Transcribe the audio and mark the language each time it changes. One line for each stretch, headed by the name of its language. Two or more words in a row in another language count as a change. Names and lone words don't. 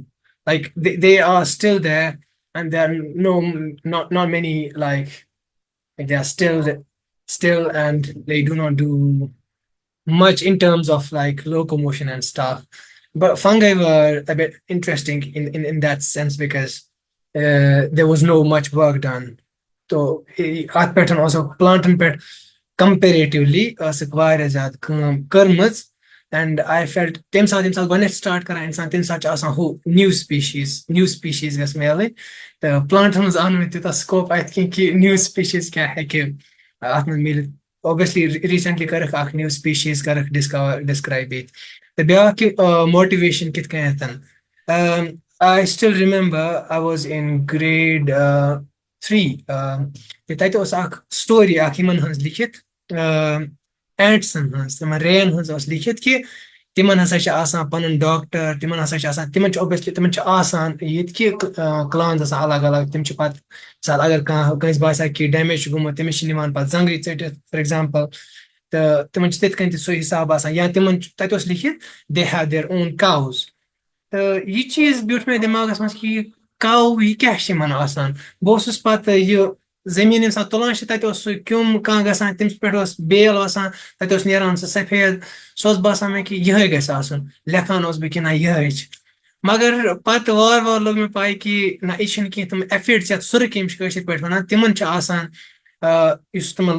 English: Like they are still there, and there are not many like they are still, and they do not do much in terms of like locomotion and stuff. But fungi were a bit interesting in that sense because there was no much work done.
Kashmiri: So ات پٮ۪ٹھ also planten پٮ۪ٹھ comparatively ٲسٕکھ واریاہ زیادٕ کٲم کٔرمٕژ
English: and I felt
Kashmiri: تمہِ ساتہٕ گۄڈٕنٮ۪تھ start کران اِنسان تمہِ ساتہٕ چھُ آسان ہُہ
English: new species
Kashmiri: گژھِ میلٕنۍ تہٕ plantن منٛز آو نہٕ مےٚ تیوٗتاہ scope اَتہِ کینٛہہ کہِ
English: new species
Kashmiri: کیٛاہ ہیٚکہِ اَتھ منٛز میٖلِتھ obviously recently کٔرٕکھ اکھ
English: new species
Kashmiri: کٔرٕکھ describe ییٚتہِ تہٕ بیٛاکھ کہِ motivation کِتھ کٔنٮ۪تھ
English: I still remember I was in grade 3
Kashmiri: تَتہِ اوس اکھ story اکھ یِمن ہٕنٛز لیکھِتھ اینٹسن ہٕنٛز تِمن رین ہٕنٛز ٲس لیکھِتھ کہِ تِمن ہسا چھِ آسان پنُن ڈاکٹر تِمن ہسا چھِ آسان تِمن چھِ اوبویسلی تِمن چھِ آسان ییٚتہِ کہِ کلانز آسان الگ الگ تِم چھِ پتہٕ مثال اگر کٲنٛسہِ باسہِ کہِ ڈیمیج چھُ گوٚمُت تٔمِس چھِ نِوان پتہٕ زنٛگٕے ژٔٹِتھ
English: for example
Kashmiri: تہٕ تِمن چھِ تِتھ کٔنۍ تہِ سُہ حساب آسان یا تِمن تتہِ اوس لیکھِتھ
English: they have their own cows
Kashmiri: تہٕ یہِ چیٖز بیوٗٹھ مےٚ دٮ۪ماغس منٛز کہِ یہِ کاو یہِ کیاہ چھِ یِمن آسان بہٕ اوسُس پتہٕ یہِ زٔمیٖن ییٚمہِ ساتہٕ تُلان چھِ تتہِ اوس سُہ کیوٚم کانٛہہ گژھان تٔمِس پٮ۪ٹھ اوس بیل وسان تتہِ اوس نیران سُہ سفید سُہ اوس باسان مےٚ کہِ یِہے گژھِ آسُن لیکھان اوس بہٕ کہِ نہ یِہے چھِ مگر پتہٕ وارٕ لوٚگ مےٚ پاے کہِ نہ یہِ چھِنہٕ کینٛہہ تِم ایفڈس یتھ سُرٕکھ یِم چھِ کٲشِر پٲٹھۍ ونان تِمن چھِ آسان یُس